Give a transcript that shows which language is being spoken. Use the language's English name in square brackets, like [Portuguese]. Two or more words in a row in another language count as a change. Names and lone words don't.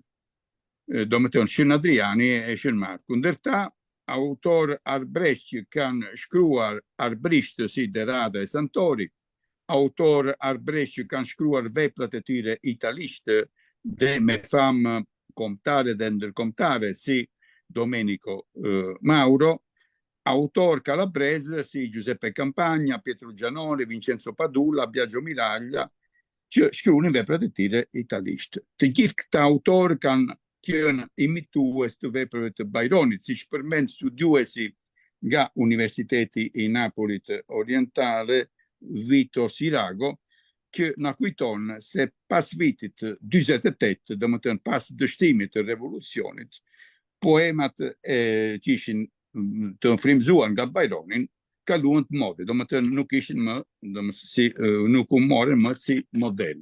[Albanian] Do më thënë, Shën Adriani e Shën Marku. Ndërta, autor arbresht që kanë shkruar arbrisht si Derada e Santori, autor arbresht që kanë shkruar veprat e tyre italisht dhe me famë kombëtare dhe ndërkombëtare si Domenico Mauro, autor calabrese si Giuseppe Campagna, Pietro Gianoli, Vincenzo Padula, Biagio Miraglia, që shkruanin veprat e tyre italisht. Të gjithë këta autor kanë qenë imitues të veprave të Byronit, siç përmend studiuesi nga Universiteti i Napolit Orientale, Vito Sirago, që na kujton se pas vitit 48, domethënë pas dështimit të revolucionit, poemat që ishin të frymëzuar nga Byronin kaluan të mode, domethënë nuk ishin më, nuk u morën më si model.